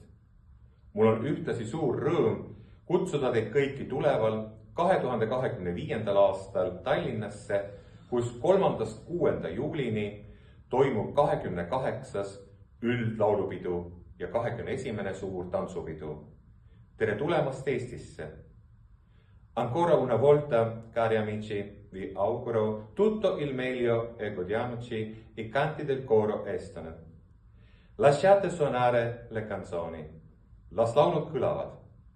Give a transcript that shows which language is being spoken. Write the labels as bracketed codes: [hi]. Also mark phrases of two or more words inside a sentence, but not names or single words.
[et] Mul on ühtlasi suur rõõm kutsuda teid kõiki tuleval 2025. aastal Tallinnasse, kus 3.–6. juulini toimub 28. üldlaulupidu ja 21. suur tantsupidu. Tere tulemast Eestisse! [it] Ancora una volta, cari amici, vi auguro tutto il meglio e godiamoci i canti del coro estone. Lasciate suonare le canzoni. [et] Las laulud kõlavad.